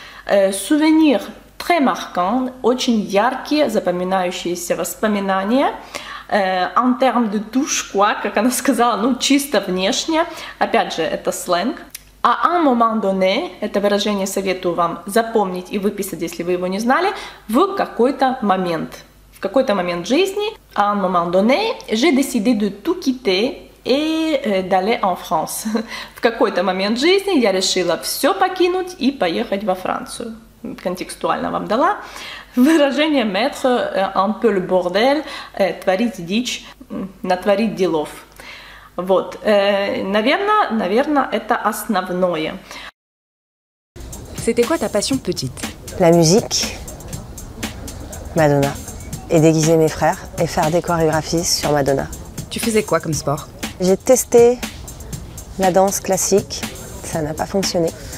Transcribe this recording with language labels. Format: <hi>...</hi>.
<fr>Souvenir très marquant</fr> <ru>– очень яркие, запоминающиеся воспоминания.</ru> <fr>En termes de touche, quoi,</fr> <ru>как она сказала, ну чисто внешне, опять же, это сленг. А</ru> <fr>un moment donné,</fr> <ru>это выражение советую вам запомнить и выписать, если вы его не знали, в какой-то момент. В какой-то момент жизни,</ru> <fr>à un moment donné, j'ai décidé de tout quitter et d'aller en France.</fr> <ru>В какой-то момент жизни я решила все покинуть и поехать во Францию. Контекстуально вам дала. Выражение</ru> <fr>mettre un peu le bordel,</fr> <ru>творить дичь, натворить делов. Вот, наверное, это основное.</ru> <fr>C'était quoi ta passion petite? La musique, Madonna, et déguiser mes frères et faire des chorégraphies sur Madonna. Tu faisais quoi comme sport? J'ai testé la danse classique, ça n'a pas fonctionné.</fr>